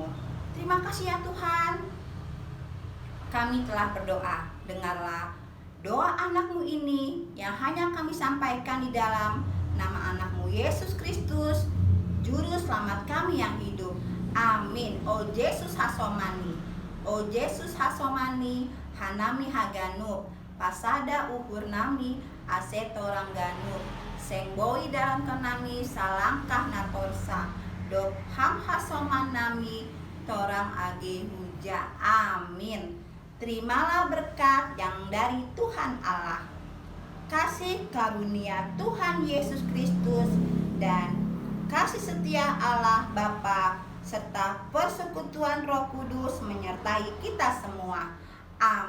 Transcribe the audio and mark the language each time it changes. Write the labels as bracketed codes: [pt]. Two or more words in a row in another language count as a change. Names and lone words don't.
[id] Terima kasih ya Tuhan. Kami telah berdoa, dengarlah doa anak-Mu ini yang hanya kami sampaikan di dalam nama anak-Mu Yesus Kristus, Juru Selamat kami yang hidup. Amin. [bts] O Yesus Hasomani, O Yesus Hasomani, Hanami Haganub, Pasada uhur nami asetorang ganur sengboi dalam kenami salangkah natorsa dok ham hasoman nami torang age huja. [id] Amin. Terimalah berkat yang dari Tuhan Allah, kasih karunia Tuhan Yesus Kristus, dan kasih setia Allah Bapa serta persekutuan Roh Kudus menyertai kita semua.